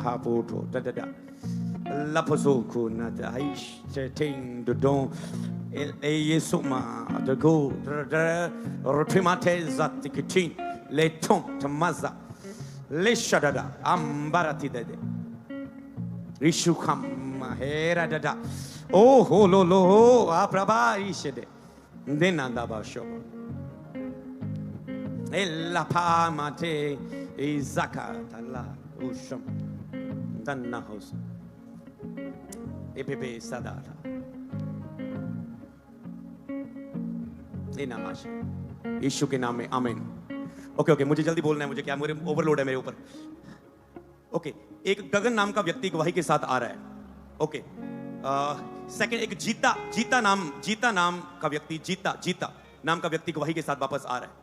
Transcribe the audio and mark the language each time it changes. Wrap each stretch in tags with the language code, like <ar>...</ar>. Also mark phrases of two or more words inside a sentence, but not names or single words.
<hi>hapoto da laposo kuna da ish ten de don el yesuma de go rotimate zatikitin le tom tamaza le shadada ambarati de rishukam hera dada oh hololo apraba ishede Denanda basho. Ella pamate izaka tala usham danna house. Epepe sadata. इनामाश यीशु के नाम में आमीन. ओके मुझे जल्दी बोलना है, मुझे क्या मेरे ओवरलोड है मेरे ऊपर. ओके एक गगन नाम का व्यक्ति गवाही के साथ आ रहा है. ओके सेकंड एक जीता नाम का व्यक्ति जीता नाम का व्यक्ति गवाही के साथ वापस आ रहा है.</hi>